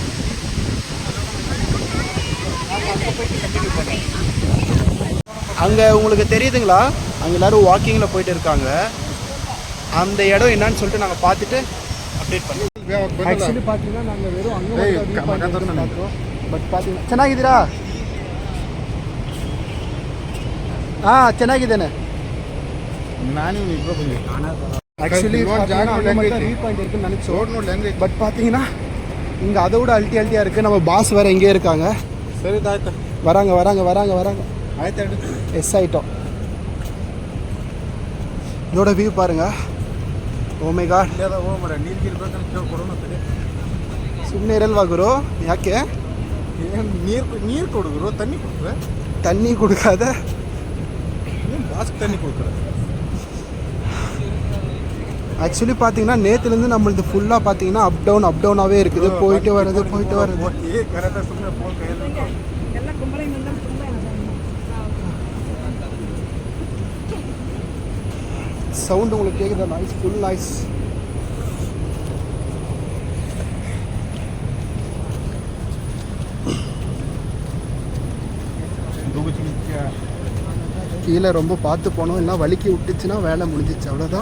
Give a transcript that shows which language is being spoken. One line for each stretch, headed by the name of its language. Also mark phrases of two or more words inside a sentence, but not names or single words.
Tamil: அங்கே உங்களுக்கு தெரியுதுங்களா, அங்கே எல்லோரும் வாக்கிங்கில் போயிட்டு இருக்காங்க. அந்த இடம் என்னன்னு சொல்லிட்டு நாங்கள் பார்த்துட்டு அப்டேட் பண்ணோம். ஆக்சுவலி பார்த்தீங்கன்னா நாங்கள் வெறும் அங்கே பார்த்தோம்.
Kannada: ಬಟ್ ಪಾತಿ ಚೆನ್ನಾಗಿದ್ದೀರಾ? ಹಾಂ ಚೆನ್ನಾಗಿದ್ದೇನೆ. ನಾನು ಇಬ್ಬರು ಬಂದಿದ್ದೆ
Tamil: ஆக்சுவலி
English: view point
Tamil: இருக்குன்னு நினச்சோம். பட் பார்த்தீங்கன்னா இங்கே அதை விட அல்ட்டியாக இருக்குது. நம்ம பாஸ் வேறு எங்கேயே இருக்காங்க. சரி ஆಯ್ತು, வராங்க
Kannada: ಆಯ್ತು.
Tamil: எஸ் ஆகிட்டோம். இதோட வியூ பாருங்க.
English: Oh my god.
Kannada: ನೀರು ಕೊಡೋಣ. ಸುಮ್ಮನೆ ಇರಲ್ವಾ ಗುರು? ಯಾಕೆ ನೀರು ಕೊಡುಗರು?
Tamil: தண்ணி கொடுக்காத பாஸ்க்கு தண்ணி கொடுக்குற. ஆக்சுவலி பார்த்தீங்கன்னா நேற்றுலேருந்து நம்மளது ஃபுல்லாக பார்த்தீங்கன்னா அப் டவுனாகவே இருக்குது, போயிட்டு வர்றது போயிட்டு வர்றது.
Kannada: ಕರೆಕ್ಟಾಗಿ ಸುಮ್ಮನೆ ಫೋನ್ ಕೈಯಲ್ಲಿ
Tamil: சவுண்டு உங்களுக்கு கேட்குதா? நாய்ஸ்,
English: full noise.
Tamil: கீழே ரொம்ப பார்த்து போனோம், இல்லை வலிக்கி விட்டுச்சுன்னா வேலை முடிஞ்சிச்சு, அவ்வளோதான்.